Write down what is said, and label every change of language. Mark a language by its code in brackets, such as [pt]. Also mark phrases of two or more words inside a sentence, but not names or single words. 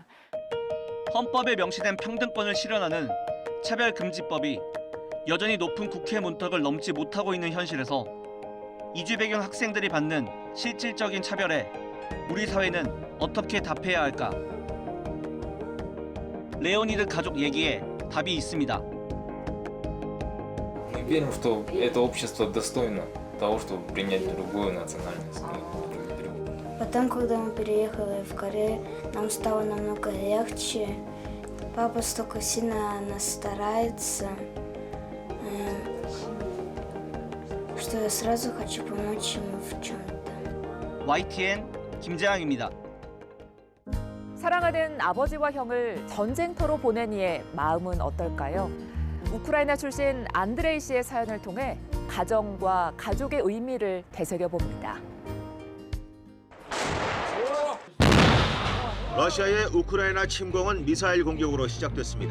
[ko] 헌법에 명시된 평등권을 실현하는 차별금지법이 여전히 높은 국회 문턱을 넘지 못하고 있는 현실에서 이주 배경 학생들이 받는 실질적인 차별에 우리 사회는 어떻게 답해야 할까? 레오니드 가족 얘기에 답이 있습니다. [ru] Мы верим, что это общество достойно того, чтобы принять другую национальность. Потом, когда мы переехали в Корею, нам стало намного легче. Папа столько сильно нас старается, что я сразу хочу помочь ему в чем-то. [ko] YTN 김재항입니다. 사랑하는 아버지와 형을 전쟁터로 보낸 이의 마음은 어떨까요? 우크라이나 출신 안드레이 씨의 사연을 통해 가정과 가족의 의미를 되새겨봅니다. 러시아의 우크라이나 침공은 미사일 공격으로 시작됐습니다.